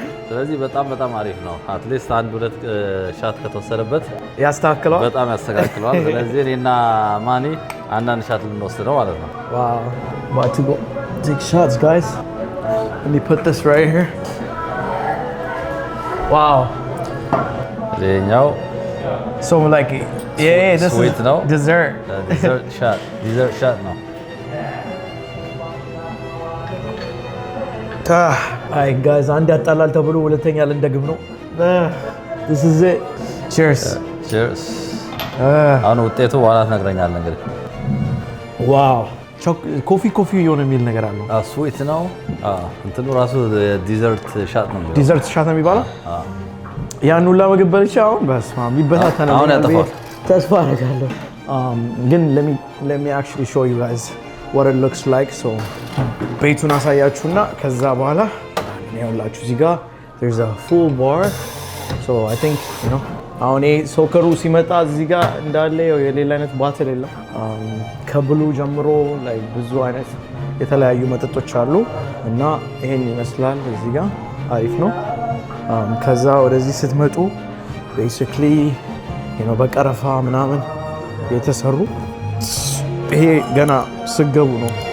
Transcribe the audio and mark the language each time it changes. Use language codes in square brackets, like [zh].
[am] ስለዚህ በጣም አሪፍ ነው። አትሊስት አንድ ሁለት ሻት ከተወሰደበት ያስተካክለዋል፣ በጣም ያስተካክለዋል። ስለዚህ እኔና ማኒ አንዳንድ ሻት ልንወስድ ነው ማለት ነው። [en] Wow, about to go take shots, guys. Let me put this right here. Wow. [am] ይሄኛው [en] So like, yeah, this sweet is [am] ነው [en] dessert. [am] ዲዘርት ሻት ነው። አይ ጋይዝ አንድ ያጣላል ተብሎ ሁለተኛ ልንደግም ነው። [en] This is it. Cheers. Cheers. [am] አሁን ውጤቱ በኋላ ትነግረኛለህ እንግዲህ። ዋው ኮፊ የሆነ የሚል ነገር አለው። ስዊት ነው እንትኑ ራሱ ዲዘርት ሻት ነው። ዲዘርት ሻት ነው የሚባለው። ያን ሁላ ምግብ በልቼ አሁን በስመ አብ ይበታተናል። አሁን ያጠፋል ተስፋ አደርጋለሁ። ግን [en] let me actually show you guys what it looks like. [am] So ቤቱን አሳያችሁና ከዛ በኋላ ያውላችሁ እዚህ ጋር [en] there's a full bar. So I think you know [am] አሁን ሶከሩ ሲመጣ እዚህ ጋር እንዳለ የሌላ አይነት ባትል የለም። ከብሉ ጀምሮ ላይ ብዙ አይነት የተለያዩ መጠጦች አሉ እና ይሄን ይመስላል። እዚህ ጋር አሪፍ ነው። ከዛ ወደዚህ ስትመጡ [en] basically you know [am] በቀረፋ ምናምን የተሰሩ ይሄ ገና ስገቡ ነው።